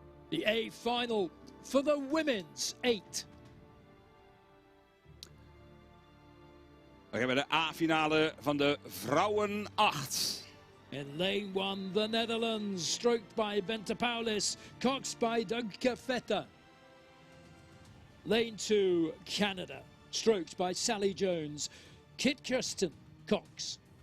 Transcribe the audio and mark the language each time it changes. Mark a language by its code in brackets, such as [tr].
[en] The A final for the women's 8. [nl] We hebben de A-finale van de vrouwen 8. [en] In lane 1, the Netherlands, stroked by Bente Paulis, coxed by Dunke Vetter. Lane 2, Canada, stroked by Sally Jones, Kit Kirsten, Cox.